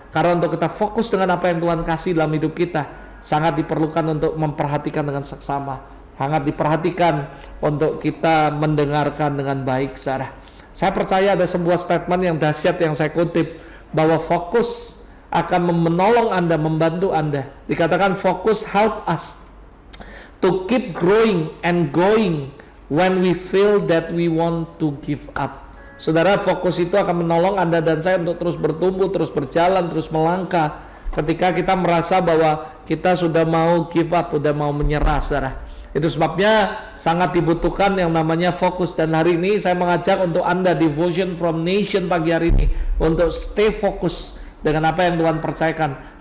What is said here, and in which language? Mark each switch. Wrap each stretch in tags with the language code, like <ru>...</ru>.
<id>Karena untuk kita fokus dengan apa yang Tuhan kasih dalam hidup kita, sangat diperlukan untuk memperhatikan dengan seksama, sangat diperhatikan untuk kita mendengarkan dengan baik, saudara. Saya percaya ada sebuah statement yang dahsyat yang saya kutip, bahwa fokus akan menolong Anda, membantu Anda. Dikatakan</id> <en>fokus help us to keep growing and going when we feel that we want to give up.</en> <id>Saudara, fokus itu akan menolong Anda dan saya untuk terus bertumbuh, terus berjalan, terus melangkah ketika kita merasa bahwa kita sudah mau</id> <en>give up,</en> <id>sudah mau menyerah, saudara. Itu sebabnya sangat dibutuhkan yang namanya fokus. Dan hari ini saya mengajak untuk Anda Devotion from Nation pagi hari ini untuk</id> <en>stay</en> <id>fokus dengan apa yang Tuhan percayakan.</id>